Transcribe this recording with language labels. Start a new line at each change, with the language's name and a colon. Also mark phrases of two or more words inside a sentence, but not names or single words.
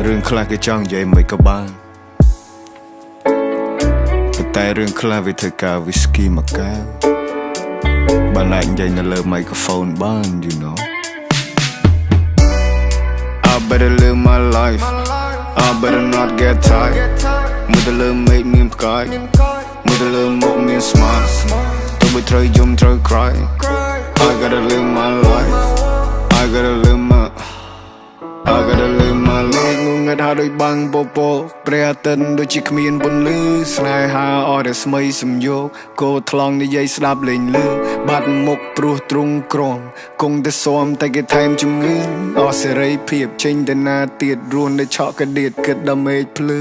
Khmer: ខ្លះគេចង់និយាយមិនក៏បានតែរឿងខ្លះវាធ្វើការ whisky មកកែវបានតែនិយាយនៅលើ microphone បាន
English: you know I better live my life I better not get tired
Khmer: មើលទៅលើ
English: make me
Khmer: ផ្កាយមើលទៅលើមុខមាន smile ទៅបីត្រូវយំត្រូវ cry
English: I gotta live my life I gotta live my
Khmer: life ងងឹតហើយដូចបាំងពពកព្រះអាទិត្យដូចជាគ្មានពន្លឺស្នេហាអរតែស្មីសំយោគគោថ្លង់និយាយស្ដាប់លេងលឺបាត់មុខព្រោះទ្រង់ក្រមគង់តែស៊ាំតែគេថែមជំងឺអស់សេរីភាពចេញទៅណាទៀតរួនតែឆក់កដៀតគិតដល់មេឃភ្លឺ